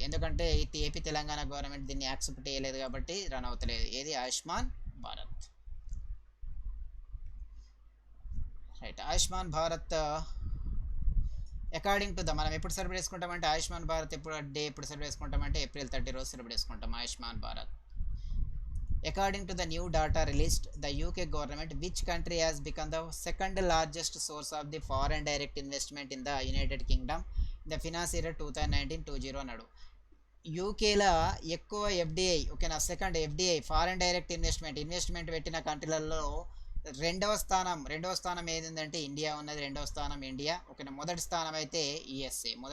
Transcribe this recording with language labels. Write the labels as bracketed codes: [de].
[te] ఎందుకంటే AP Telangana government దీన్ని accept చేయలేదు కాబట్టి రన్ అవుతలేదు. ఏది Ayushman Bharat. Right. Ayushman Bharat according to the మనం ఎప్పుడు సెలబ్రేట్ చేసుకుంటామంటే ఆయుష్మాన్ భారత్ ఎప్పుడు సెలబ్రేట్ చేసుకుంటామంటే April 30 రోజు సెలబ్రేట్ చేసుకుంటాం Ayushman Bharat. [en] According to the new data released, the UK government, which country has become the second largest source of the foreign direct investment in the United Kingdom in the finance year 2019-20 [te] అన్నాడు. యూకేలో ఎక్కువ FDI ఓకేనా second FDI foreign direct investment పెట్టిన కంట్రీలలో రెండవ స్థానం ఏదంటే India ఉన్నది. రెండవ స్థానం ఇండియా ఓకేనా. మొదటి స్థానం అయితే యుఎస్ఏ.